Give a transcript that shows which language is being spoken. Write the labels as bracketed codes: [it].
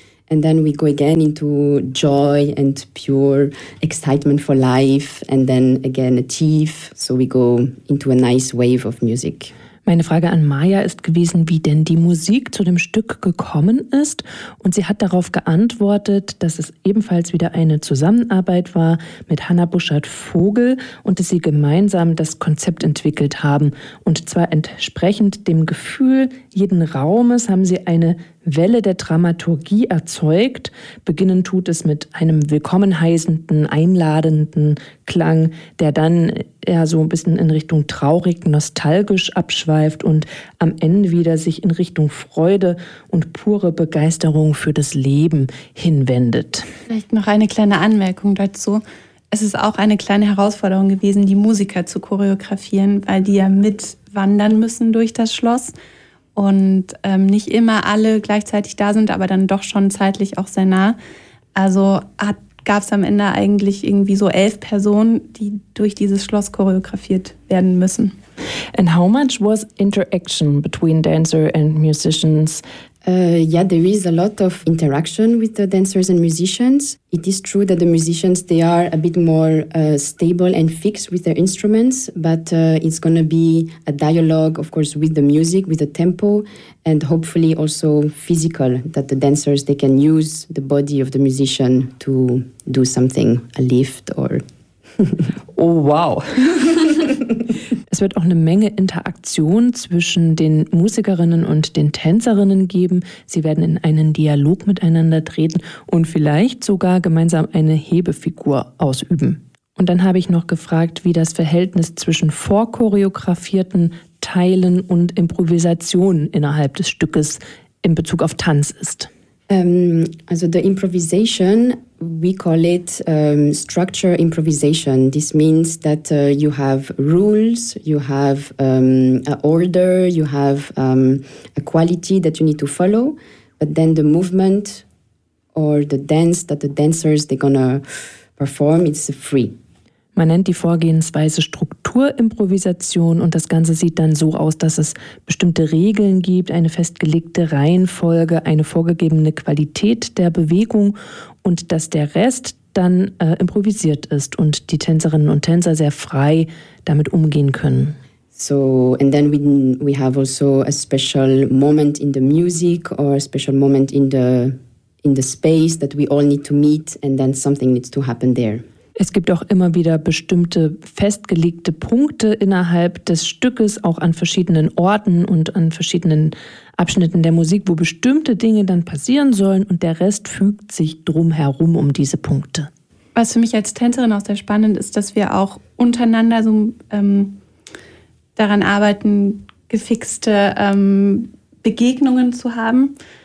[en] And then we go again into joy and pure excitement for life, and then again a tief. So we go into a nice wave of music. [de] Meine Frage an Maya ist gewesen, wie denn die Musik zu dem Stück gekommen ist. Und sie hat darauf geantwortet, dass es ebenfalls wieder eine Zusammenarbeit war mit Hanna Burchard-Vogel und dass sie gemeinsam das Konzept entwickelt haben. Und zwar entsprechend dem Gefühl jeden Raumes haben sie eine Welle der Dramaturgie erzeugt. Beginnen tut es mit einem willkommen heißenden, einladenden Klang, der dann eher so ein bisschen in Richtung traurig, nostalgisch abschweift und am Ende wieder sich in Richtung Freude und pure Begeisterung für das Leben hinwendet. Vielleicht noch eine kleine Anmerkung dazu. Es ist auch eine kleine Herausforderung gewesen, die Musiker zu choreografieren, weil die ja mitwandern müssen durch das Schloss. Und nicht immer alle gleichzeitig da sind, aber dann doch schon zeitlich auch sehr nah. Also gab es am Ende eigentlich irgendwie so 11 Personen, die durch dieses Schloss choreografiert werden müssen. [en] And how much was interaction between dancer and musicians? Yeah, there is a lot of interaction with the dancers and musicians. It is true that the musicians, they are a bit more stable and fixed with their instruments, but it's going to be a dialogue, of course, with the music, with the tempo, and hopefully also physical, that the dancers, they can use the body of the musician to do something, a lift or... Oh, wow! [de] Es wird auch eine Menge Interaktion zwischen den Musikerinnen und den Tänzerinnen geben. Sie werden in einen Dialog miteinander treten und vielleicht sogar gemeinsam eine Hebefigur ausüben. Und dann habe ich noch gefragt, wie das Verhältnis zwischen vorchoreografierten Teilen und Improvisation innerhalb des Stückes in Bezug auf Tanz ist. [en] Also the improvisation, we call it structure improvisation. This means that you have rules, you have an order, you have a quality that you need to follow, but then the movement or the dance that the dancers they're gonna perform, it's free. [de] Man nennt die Vorgehensweise Strukturimprovisation und das Ganze sieht dann so aus, dass es bestimmte Regeln gibt, eine festgelegte Reihenfolge, eine vorgegebene Qualität der Bewegung und dass der Rest dann improvisiert ist und die Tänzerinnen und Tänzer sehr frei damit umgehen können. [en] So, and then we have also a special moment in the music or a special moment in the space that we all need to meet and then something needs to happen there. [de] Es gibt auch immer wieder bestimmte festgelegte Punkte innerhalb des Stückes, auch an verschiedenen Orten und an verschiedenen Abschnitten der Musik, wo bestimmte Dinge dann passieren sollen und der Rest fügt sich drumherum um diese Punkte. Was für mich als Tänzerin auch sehr spannend ist, dass wir auch untereinander so daran arbeiten, gefixte Begegnungen zu haben.